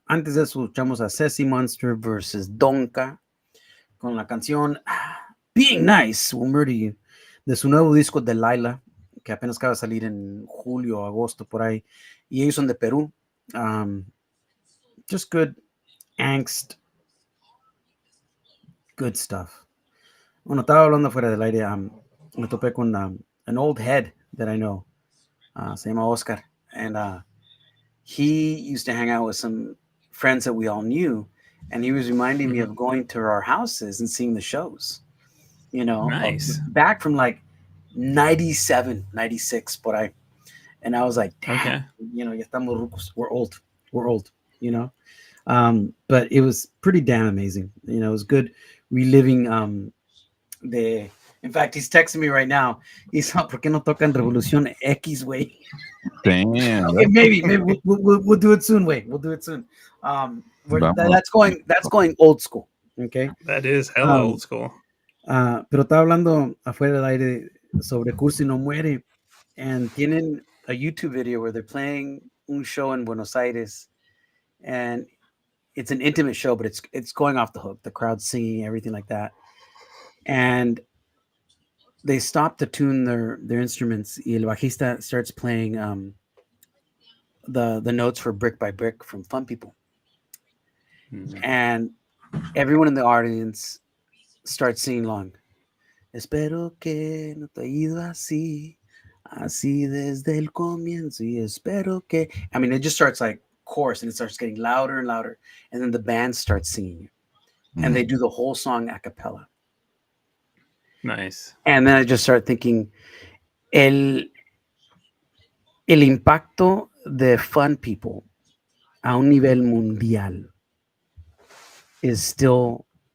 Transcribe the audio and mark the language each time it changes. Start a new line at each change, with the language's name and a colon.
Spanish: Antes de eso, escuchamos a Ceci Monster versus Donka con la canción Being Nice Will Murder You de su nuevo disco Delilah, que apenas acaba de salir en julio o agosto por ahí. Y ellos son de Perú.
English: Just good angst. Good stuff.
Spanish: Bueno, estaba hablando fuera del aire. Me topé con
English: an old head that I know.
Spanish: Se llama
English: Oscar. And he used to hang out with some friends that we all knew. And he was reminding me of going to our houses and seeing the shows. You know, Nice. back from like 97, 96, por ahí. And I was like, damn, Okay. you know,
Spanish: ya estamos rucos.
English: We're old, you know. But it was pretty damn amazing. You know, it was good reliving in fact, he's texting me right now. He's like,
Spanish: ¿por qué no tocan Revolución X, way?
English: Damn. Okay, maybe we'll do it soon, way. We'll do it soon. That's going old school. Okay. That is hella old school.
Spanish: Pero estaba hablando afuera del aire sobre
English: Cursi No Muere, and
Spanish: tienen
English: a YouTube video where they're playing un show in Buenos Aires, and it's an intimate show, but it's going off the hook. The crowd's singing, everything like that, and they stop to tune their instruments.
Spanish: Y el bajista
English: starts playing the notes for Brick by Brick from Fun People, and everyone in the audience starts singing along.
Spanish: Espero que no te haya ido así desde el comienzo y espero que.
English: I mean, it just starts like chorus and it starts getting louder and louder, and then the band starts singing, and they do the whole song a cappella. Nice. And then I just started thinking,
Spanish: el impacto de Fun People a un nivel mundial
English: is still.